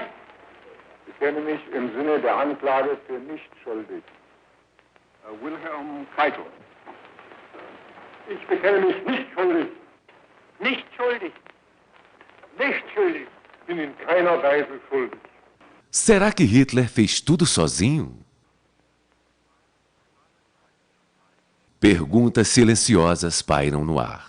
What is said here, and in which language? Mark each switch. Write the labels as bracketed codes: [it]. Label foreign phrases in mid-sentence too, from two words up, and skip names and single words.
[de] Ich bekenne mich im Sinne der Anklage für nicht schuldig. Wilhelm Keitel. Ich bekenne mich nicht schuldig. Nicht schuldig. Nicht schuldig. Bin in keiner Weise schuldig. [pt] Será que Hitler fez tudo sozinho? Perguntas silenciosas pairam no ar.